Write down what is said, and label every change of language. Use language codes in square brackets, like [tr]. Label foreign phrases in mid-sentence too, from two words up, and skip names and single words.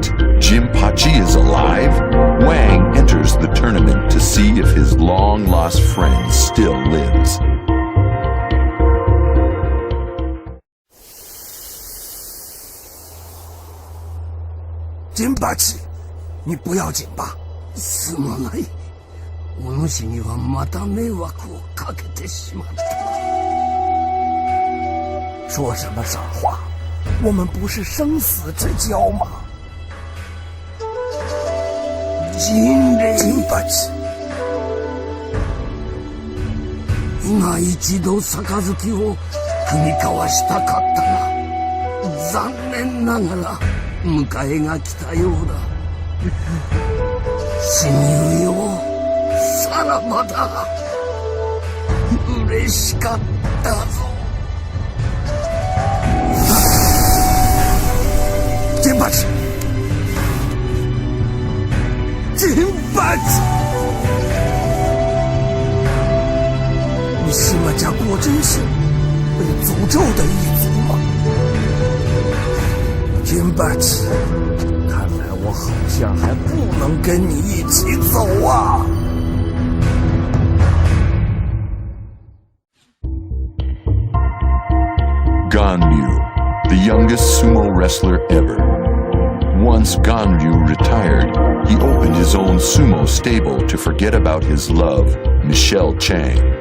[en] Jinpachi is alive?" Wang enters the tournament to see if his long-lost friend still lives. Jinpachi, [zh] 你不要紧吧？ [ja] すまない。お主にはまた迷惑をかけてしまった。 [zh] 说什么傻话？我们不是生死之交吗？ [ja] 金八今一度杯を踏み交わしたかったが、残念ながら迎えが来たようだ。親友よ、さらばだ。嬉しかったぞ。 [zh] 天八你西马家果真是被诅咒的一族吗？天八看来我好像还不能跟你一起走啊。 [en] Ganryu, the youngest sumo wrestler ever. Once Ganryu retired, he opened his own sumo stable to forget about his love, Michelle Chang.